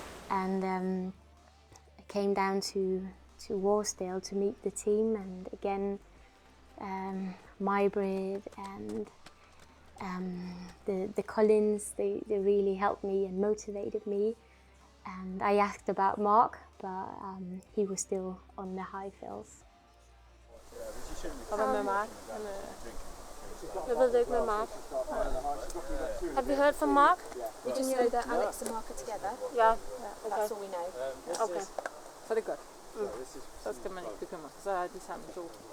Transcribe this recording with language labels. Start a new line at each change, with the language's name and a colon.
English: And I came down to Warsdale to meet the team, and again Mybrid and the Collins, they really helped me and motivated me. And I asked about Mark, but he was still on the high fells.
Danish: Og hvad med Mark? Jeg ved det ikke med Mark.
English: Have you heard from Mark? We just know that Alex and Mark are together. Yeah. That's all we know. Okay.
Danish: Så det er godt. Så skal man ikke bekymre sig. Så er de sammen to.